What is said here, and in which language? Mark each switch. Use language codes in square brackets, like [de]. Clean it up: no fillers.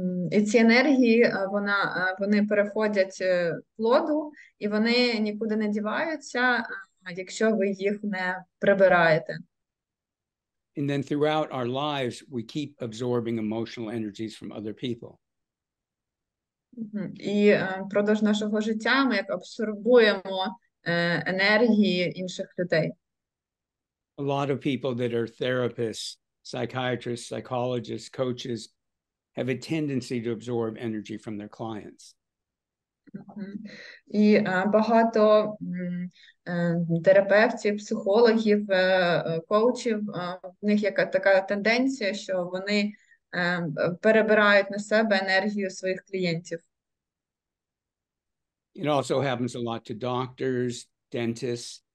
[uk] І ці енергії, вони переходять плоду, і вони нікуди не діваються, якщо ви їх не прибираєте. [en] And then throughout our lives, we keep absorbing emotional energies from other people. [uk] І впродовж нашого життя ми як абсорбуємо енергії інших людей. [en] A lot of people that are therapists, psychiatrists, psychologists, coaches have a tendency to absorb energy from their clients. [uk] І багато терапевтів, психологів, коучів, в них є така тенденція, що вони перебирають на себе енергію своїх клієнтів. [en] It also happens a lot to doctors, dentists.